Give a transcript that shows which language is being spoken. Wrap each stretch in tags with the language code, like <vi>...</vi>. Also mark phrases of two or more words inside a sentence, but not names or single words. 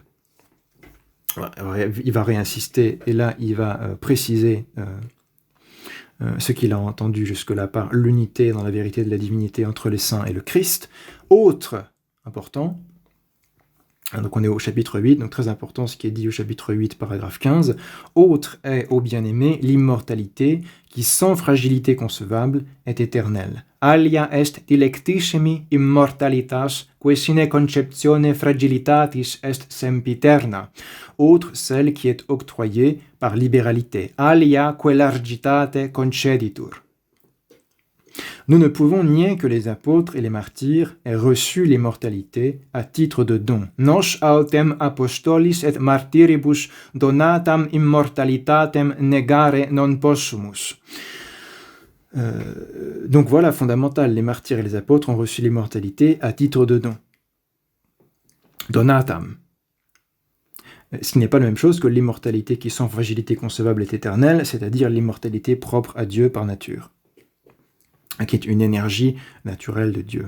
<fr>Il va réinsister et là il va préciser ce qu'il a entendu jusque-là par l'unité dans la vérité de la divinité entre les saints et le Christ. Autre important, donc on est au chapitre 8, donc très important ce qui est dit au chapitre 8, paragraphe 15. Autre est, ô bien-aimé, l'immortalité qui, sans fragilité concevable, est éternelle.</fr> <la>Alia est dilectissimi immortalitas, que sine conceptione fragilitatis est sempiterna.</la> <fr>Autre, celle qui est octroyée par libéralité.</fr> <la>Alia que largitate conceditur.</la> <fr>Nous ne pouvons nier que les apôtres et les martyrs aient reçu l'immortalité à titre de don.</fr> <la>Nos autem apostolis et martyribus donatam immortalitatem negare non possumus.</la> <fr>Donc voilà, fondamental, les martyrs et les apôtres ont reçu l'immortalité à titre de don. Donatam. Ce qui n'est pas la même chose que l'immortalité qui sans fragilité concevable est éternelle, c'est-à-dire l'immortalité propre à Dieu par nature, qui est une énergie naturelle de Dieu.</fr>